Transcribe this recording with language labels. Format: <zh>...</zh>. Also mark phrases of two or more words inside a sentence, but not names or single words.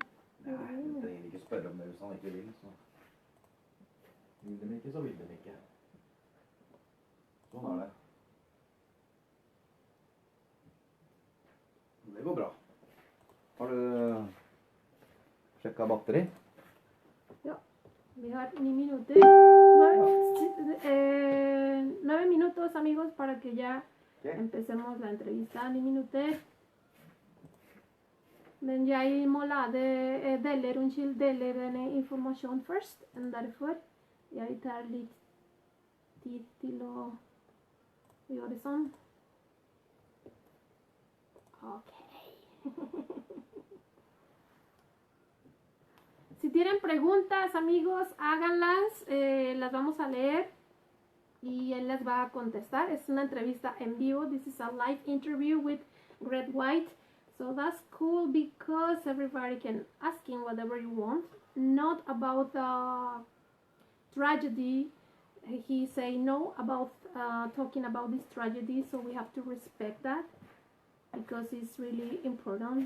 <no>Nei, du trenger ikke spørre om det hvis han ikke vil, så vil de ikke, så vil de ikke. Sånn er det. Det går bra. Har du sjekket batteri? Ja, vi har 9 minuter.</no> <es>9 minutos, amigos, para que ya empecemos la entrevista.</es> <no>9 minuter. Men jeg må dele denne informasjonen først, og derfor jeg tar litt tid til å gjøre det sånn. Ok.</no> <es>Si tienen preguntas, amigos, háganlas, las vamos a leer. y él les va a contestar. Es una entrevista en vivo.</es> <en>This is a live interview with Greg White. So that's cool because everybody can ask him whatever you want. Not about the tragedy. He say no about talking about this tragedy. So we have to respect that because it's really important.</en>